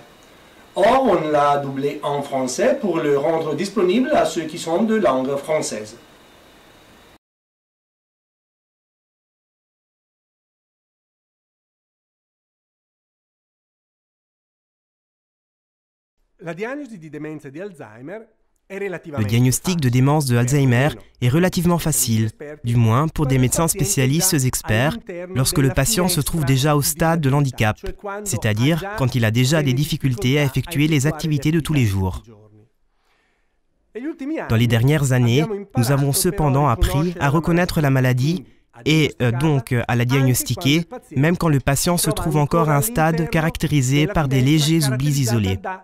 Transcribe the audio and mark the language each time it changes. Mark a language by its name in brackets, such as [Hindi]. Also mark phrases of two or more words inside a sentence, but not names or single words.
[French] Or, on l'a doublé en français pour le rendre disponible à ceux qui sont de langue française. [Italian] La diagnosi di demenza di Alzheimer è [French] Le diagnostic de démence de Alzheimer est relativement facile, du moins pour des médecins spécialistes experts, lorsque le patient se trouve déjà au stade de l'handicap, c'est-à-dire quand il a déjà des difficultés à effectuer les activités de tous les jours. Dans les dernières années, nous avons cependant appris à reconnaître la maladie et donc à la diagnostiquer, même quand le patient se trouve encore à un stade caractérisé par des légers oublis isolés.